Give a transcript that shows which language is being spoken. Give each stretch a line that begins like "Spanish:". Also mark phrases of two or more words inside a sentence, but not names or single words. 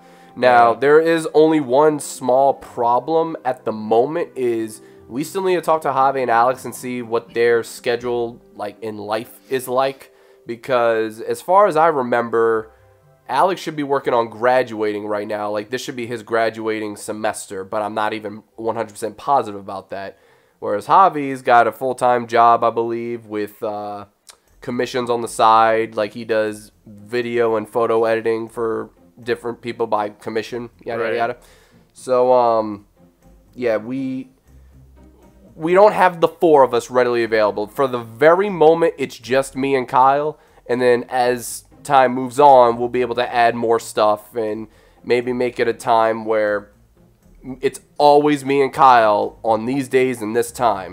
English: Now, there is only one small problem at the moment, is we still need to talk to Javi and Alex and see what their schedule like in life is like, because as far as I remember, Alex should be working on graduating right now. Like, this should be his graduating semester, but I'm not even 100% positive about that. Whereas Javi's got a full-time job, I believe, with commissions on the side. Like, he does video and photo editing for different people by commission, yada, yada, yada. So, yeah, we don't have the 4 of us readily available. For the very moment, it's just me and Kyle. And then as time moves on, we'll be able to add more stuff and maybe make it a time where it's always me and Kyle on these days and this time.